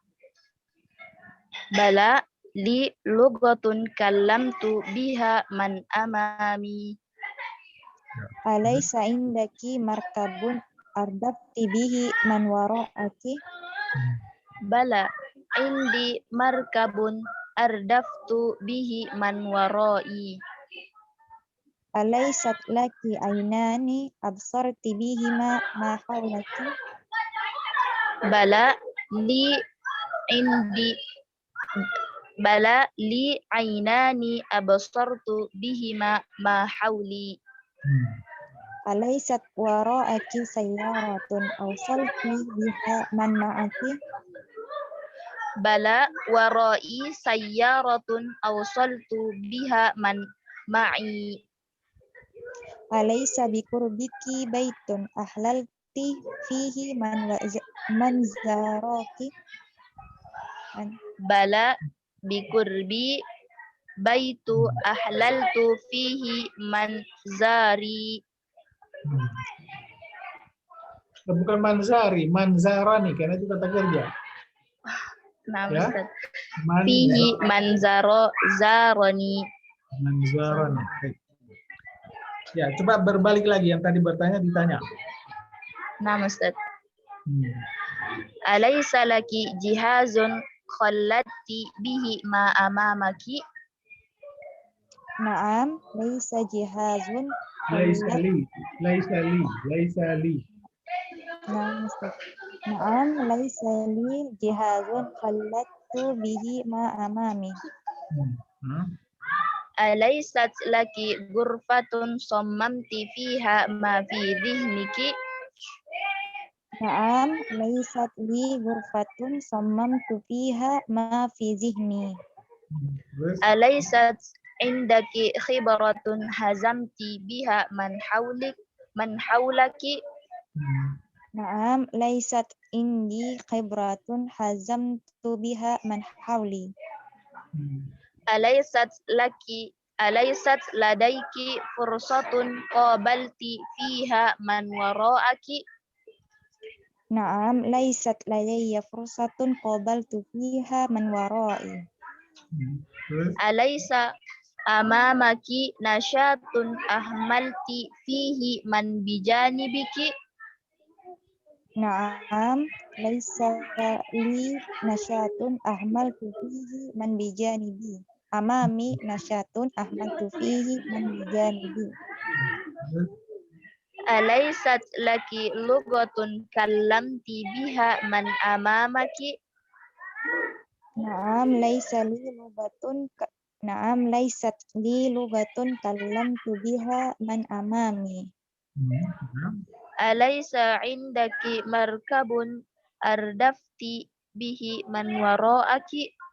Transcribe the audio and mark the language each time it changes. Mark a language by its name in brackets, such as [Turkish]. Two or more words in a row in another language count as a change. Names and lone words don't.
[Arabic] بلى لي لغة كلمت بها من أمامي. أليس عندك مركب أردفت به من وراءك. بلى عندي مركب أردفت به من ورائي. أليست لك عينان أبصرت بهما ما حولك. بلى لي عندي بلى لي عينان أبصرت بهما ما حولي. أليست وراءك سيارة أوصلت بها من معك. بلى ورائي سيارة أوصلت بها من معي. أليس بقربك بيت أحللت فيه من زارك. بلى بقربي بيت أحللت فيه من زاري. [Indonesian] Bukan [Arabic] منزاري، منزراني [Indonesian] karena itu kata kerja. Nah, Ya. [Arabic] أستاذ. فيه منزارو زاروني. [Indonesian] Manzarani. Baik. Ya, coba berbalik lagi yang tadi bertanya ditanya. [Arabic] Nah, أستاذ. أليس لك جهاز خلّيت به ما أمامك? Naam, ليس جهاز Laisa khallat. لي، ليس لي، ليس لي. نعم، أستاذ. نعم، ليس لي جهاز خلّت به ما أمامي. Hah? أليست لك غرفة صممت فيها ما في ذهنك? نعم، ليست لي غرفة صممت فيها ما في ذهني. [Indonesian] Terus? [Arabic] أليست عندك خبرة حزمت بها من حولك? نعم، ليست عندي خبرة حزمت بها من حولي. أليست لديك فرصة قابلت فيها من وراءك? نعم، ليست لدي فرصة قابلت فيها من ورائي. [Indonesian] Terus? [Arabic] أليس أمامك ناشئة أهملت فيه من بجانبك? نعم، ليس لي ناشئة أهملت فيه من بجانبي. أمامي ناشئة أهملت فيه من بجانبي. [Indonesian] Terus? [Arabic] أليست لك لغة كلمت بها من أمامك? نعم، ليس لي لغة نعم، ليست لي لغة كلمت بها من أمامي. أليس عندك مركب أردفت به من وراءك?